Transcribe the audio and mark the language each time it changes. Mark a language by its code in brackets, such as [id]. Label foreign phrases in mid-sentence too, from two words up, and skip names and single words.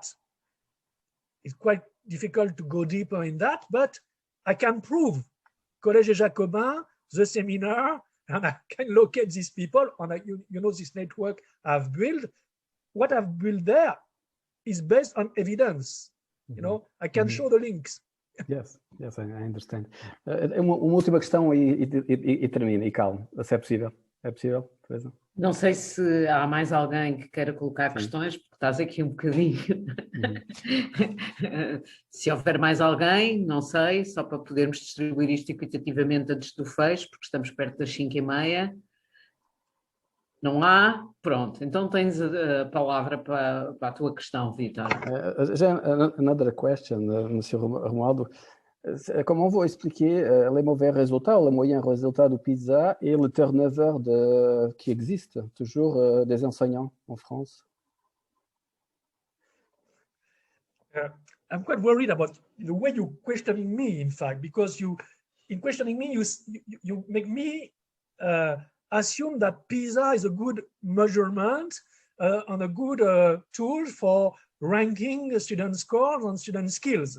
[en] It's quite difficult to go deeper in that, but I can prove Collège des Jacobins, the seminar, and I can locate these people, and this network I've built. What I've built there is based on evidence. Mm-hmm. I can mm-hmm. show the links. Yes, I understand. [pt] Uma última questão e termina, e calma, se é possível. É possível, Teresa? Não sei se há mais alguém que queira colocar questões, porque estás aqui um bocadinho. Uhum. Se houver mais alguém, não sei, só para podermos distribuir isto equitativamente antes do fecho, porque estamos perto das 5h30. Não há? Pronto, então tens a palavra para a tua questão, Vitor. [en] Another question, Monsieur Romualdo. [fr] Comment vous expliquez les mauvais résultats, les moyens résultats du PISA et le turnover qui existe toujours des enseignants en France? [en] I'm quite worried about the way you're questioning me, in fact, because in questioning me, you make me assume that PISA is a good measurement and a good tool for ranking student scores and student skills.